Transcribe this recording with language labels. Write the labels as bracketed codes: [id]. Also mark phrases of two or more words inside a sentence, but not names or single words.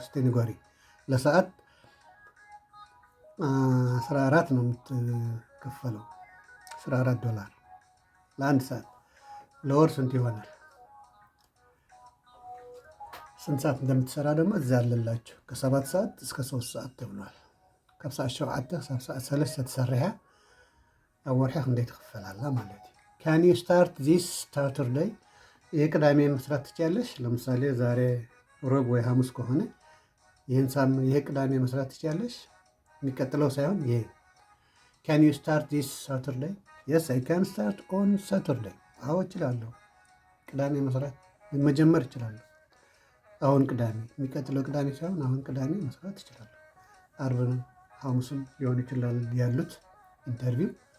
[am] እስቲ ንገሪ። ለሰዓት 14 ነው የምትከፈለው፣ $14 ለአንድ ሰዓት። ለወር ስንት ይሆናል? ስንት ሰዓት እንደምትሰራ ደግሞ እዚያ አለላችሁ። ከ7 ሰዓት እስከ 3 ሰዓት ተብሏል። [ti] ካብ ሰዓት 7 ሳብ ሰዓት 3 ተሰሪሐ ኣብ ወርሒ ክንደይ ትኽፈላለ ማለት እዩ። [en] Can you start this Saturday? [am] ይህ ቅዳሜ መስራት ትችያለሽ። ለምሳሌ ዛሬ ሮብ ወይ ሐሙስ ከሆነ ይህ ቅዳሜ መስራት ትችያለሽ። የሚቀጥለው ሳይሆን ይሄ። [en] Can you start this Saturday? Yes I can start on Saturday። [am] አዎ እችላለሁ። ቅዳሜ መስራት መጀመር እችላለሁ። አሁን ቅዳሜ፣ የሚቀጥለው ቅዳሜ ሳይሆን አሁን ቅዳሜ መስራት እችላለሁ። አርብንም ሐሙስም ሊሆን ይችላል ያሉት ኢንተርቪው።